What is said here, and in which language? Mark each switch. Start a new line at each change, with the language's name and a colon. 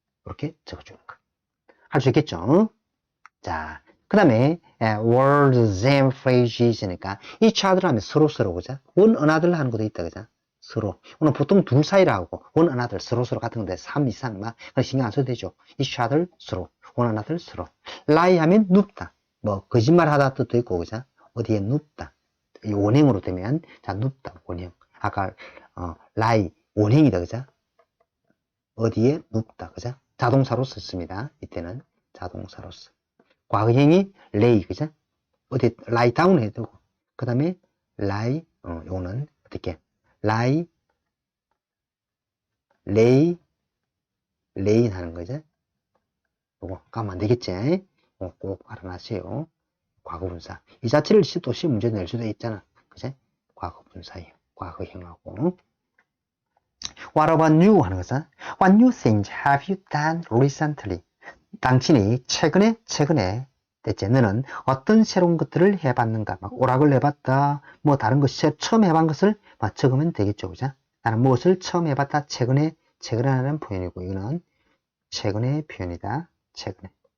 Korean: 이렇게 적어주는 거. 할 수 있겠죠? 자, 그 다음에
English: words and phrases,
Korean: 니까
English: each other
Korean: 하면 서로, 그죠?
English: one another
Korean: 하는 것도 있다, 그죠? 서로. 오늘 보통 둘 사이라 하고 one another 서로 같은 건데 3 이상 막 신경 안 써도 되죠.
English: each other
Korean: 서로,
English: one another
Korean: 서로. lie 하면 눕다, 뭐 거짓말 하다 뜻도 있고, 그죠? 어디에 눕다. 이 원형으로 되면 자, 눕다 원형. 아까 lie 원형이다, 그죠? 어디에 눕다, 그죠? 자동사로 썼습니다. 이때는 자동사로 써. 과거형이 lay, 그죠? 어디
English: lie down
Korean: 해도 되고, 그 다음에 lie, 요거는 어떻게 lie, lay 하는 거죠. 요거 가면 안 되겠지? 꼭 알아놔세요. 과거분사. 이 자체를 또 시험 문제 낼 수도 있잖아, 그죠? 과거분사예요. 과거형하고.
English: What about you?
Korean: 하는 것은
English: What new things have you done recently?
Korean: 당신이 최근에 대체 너는 어떤 새로운 것들을 해봤는가? 막 오락을 해봤다, 뭐 다른 것 처음 해본 것을 적으면 되겠죠, 그죠? 나는 무엇을 처음 해봤다, 최근에 하는 표현이고, 이거는 최근의 표현이다. 최근에.